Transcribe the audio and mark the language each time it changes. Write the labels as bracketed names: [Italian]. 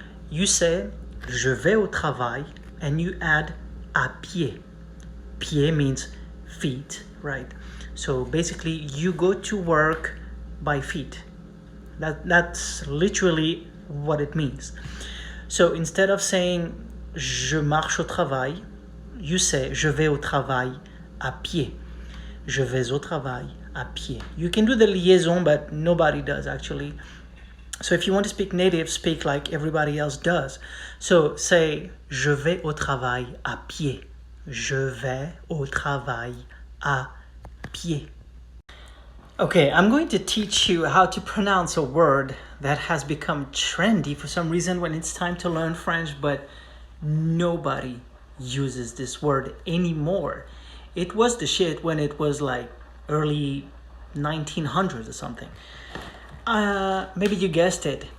[English] You say [French] je vais au travail [English] and you add [French] à pied. [English] Pied means feet, right? So basically you go to work by feet. That's literally what it means. So instead of saying [French] je marche au travail, [English] you say [French] je vais au travail à pied. Je vais au travail à pied. [English] You can do the liaison, but nobody does actually. So if you want to speak native, speak like everybody else does. So say [French] je vais au travail à pied. Je vais au travail à pied. [English] Okay, I'm going to teach you how to pronounce a word that has become trendy for some reason when it's time to learn French, but nobody uses this word anymore. It was the shit when it was like early 1900s or something. Maybe you guessed it.